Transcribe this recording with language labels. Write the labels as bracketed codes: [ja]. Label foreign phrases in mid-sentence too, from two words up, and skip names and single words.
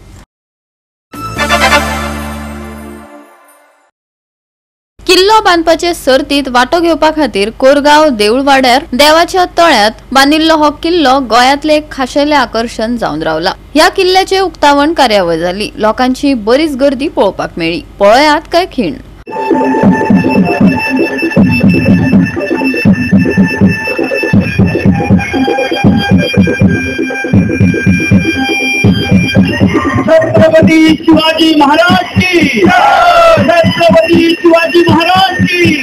[kok] किल्लो बांदपाचे सर्तीत वांटो घेवपा खातीर कोरगांव देऊळवाड्यार देवाच्या तळ्यात बांदिल्लो हो किल्लो गोंयांतले एक खाशेले आकर्षण जावन रावला. ह्या किल्ल्याचे उक्तावण कार्यावळ जाली. लोकांची बरीच गर्दी पळोवपाक मेळ्ळी. पळयात काय खीण. छत्रपती शिवाजी महाराज की, छत्रपती शिवाजी महाराज की.